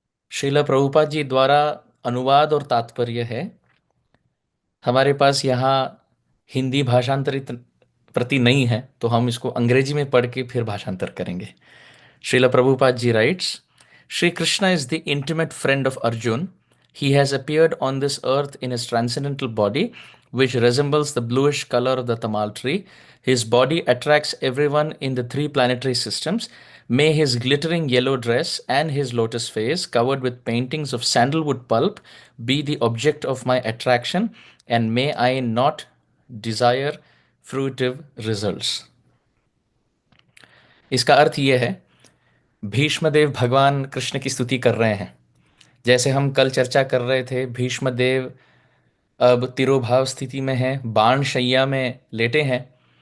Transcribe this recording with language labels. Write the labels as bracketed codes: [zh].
[hi] श्रील प्रभुपाद जी द्वारा अनुवाद और तात्पर्य है। हमारे पास यहाँ हिंदी भाषांतरित प्रति नहीं है, तो हम इसको अंग्रेजी में पढ़ के फिर भाषांतर करेंगे। [en] Srila Prabhupada ji writes, Sri Krishna is the intimate friend of Arjun. He has appeared on this earth in his transcendental body, which resembles the bluish color of the tamal tree. His body attracts everyone in the three planetary systems. May his glittering yellow dress and his lotus face, covered with paintings of sandalwood pulp, be the object of my attraction, and may I not desire fruitive results. [hi] इसका अर्थ यह है, भीष्मदेव भगवान कृष्ण की स्तुति कर रहे हैं। जैसे हम कल चर्चा कर रहे थे, भीष्मदेव अब तिरोभाव स्थिति में हैं, बाण शैया में लेटे हैं।